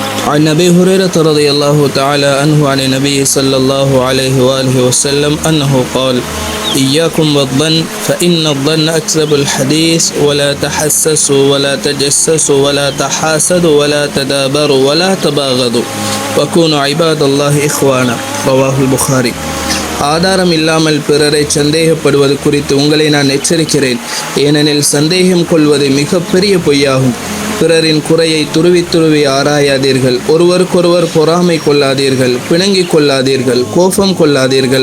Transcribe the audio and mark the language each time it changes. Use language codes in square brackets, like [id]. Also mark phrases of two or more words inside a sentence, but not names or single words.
[ar] عن أبي هريرة رضي الله تعالى عنه عن النبي صلى الله عليه وآله وسلم أنه قال إياكم والظن فإن الظن أكذب الحديث ولا تحسسوا ولا تجسسوا ولا تحاسدوا ولا تدابروا ولا تباغضوا وكونوا عباد الله إخوانا رواه البخاري. [ta] ஆதாரம் இல்லாமல் பிறரை சந்தேகப்படுவது குறித்து உங்களை நான் எச்சரிக்கிறேன். ஏனெனில் சந்தேகம் கொள்வது மிக பெரிய பொய்யாகும். பிறரின் குறையை துருவி துருவி ஆராயாதீர்கள். ஒருவருக்கொருவர் பொறாமை கொள்ளாதீர்கள், பிணங்கிக் கொள்ளாதீர்கள், கோபம் கொள்ளாதீர்கள்.